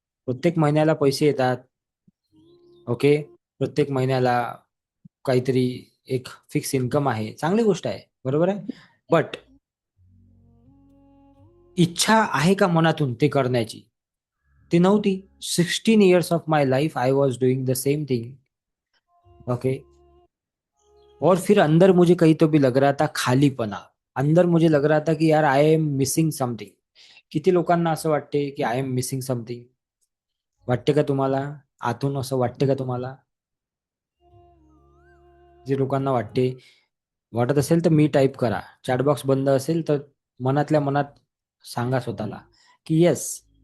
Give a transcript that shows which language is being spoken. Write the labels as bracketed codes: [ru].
[mr] प्रत्येक महिन्याला पैसे येतात. ओके. प्रत्येक महिन्याला काहीतरी एक फिक्स इन्कम आहे, चांगली गोष्ट आहे, बरोबर आहे. बट इच्छा आहे का मनातून ते करण्याची, ती नव्हती. [en] 16 years of my life I was doing the same thing. Okay. [hi] और फिर अंदर मुझे कहीं तो भी लग रहा था खालीपणा. अंदर मुझे लग रहा था की यार [en] I am missing something. [mr] किती लोकांना असं वाटते की [en] I am missing something. [mr] वाटते का तुम्हाला? आतून असं वाटते का तुम्हाला? जे लोकांना वाटते, वाटत असेल तर मी टाईप करा. चॅटबॉक्स बंद असेल तर मनातल्या मनात सांगा स्वतःला की येस.